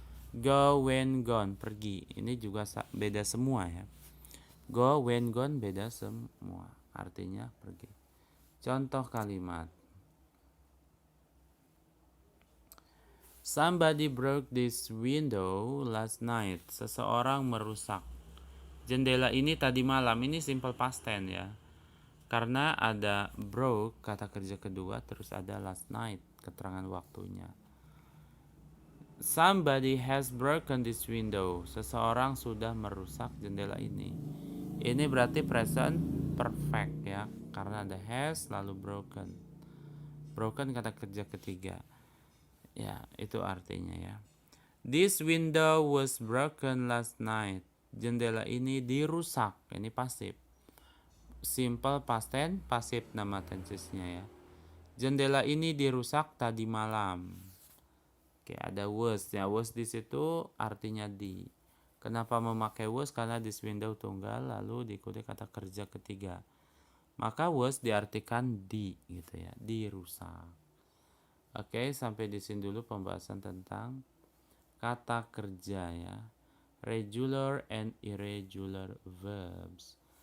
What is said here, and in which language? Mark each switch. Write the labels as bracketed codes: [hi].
[id] Go, when, gone, pergi. Ini juga beda semua ya. Go, when, gone beda semua. Artinya pergi. Contoh kalimat. [en] Somebody broke this window last night. [id] Seseorang merusak jendela ini tadi malam. Ini simple past tense ya. Karena ada broke kata kerja kedua, terus ada last night keterangan waktunya. [en] Somebody has broken this window. [id] Seseorang sudah merusak jendela ini. Ini berarti present perfect ya. Karena ada has lalu broken. Broken kata kerja ketiga. Ya, itu artinya ya. [en] This window was broken last night. [id] Jendela ini dirusak. Ini pasif. Simple past tense, pasif nama tensesnya ya. Jendela ini dirusak tadi malam. Oke, ada was. Ya, was di situ artinya di. Kenapa memakai was? Karena [en] this window [id] tunggal lalu diikuti kata kerja ketiga. Maka was diartikan di gitu ya, dirusak. Oke, sampai di sini dulu pembahasan tentang kata kerja ya. [en] Regular and irregular verbs.